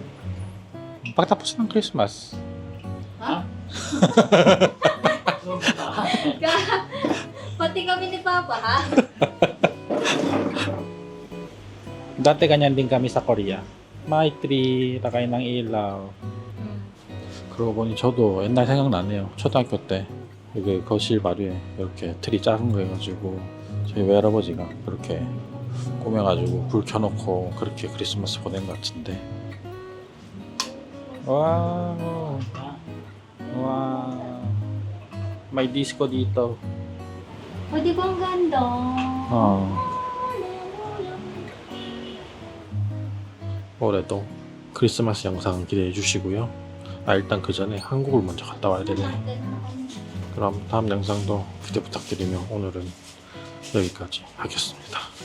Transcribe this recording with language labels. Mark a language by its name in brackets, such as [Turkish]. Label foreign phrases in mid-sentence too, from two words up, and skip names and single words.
[Filipino] Pagtapos ng Christmas. Ha? Pati kami ni Papa, ha? Dati ganyan din kami sa Korea. May tree, lakay ng ilaw. [Korean] 그러고 보니 저도 옛날 생각나네요. 초등학교 때 여기 거실 마루에 이렇게 트리 작은 거 해가지고 저희 외할아버지가 그렇게 꾸며가지고 불 켜놓고 그렇게 크리스마스 보낸 것 같은데. 와우. 와. [Filipino] May disco dito. O, di ba ang ganda? [Korean] 올해도 크리스마스 영상 기대해 주시고요. 일단 그 전에 한국을 먼저 갔다 와야 되네. 그럼 다음 영상도 기대 부탁드리며 오늘은 여기까지 하겠습니다.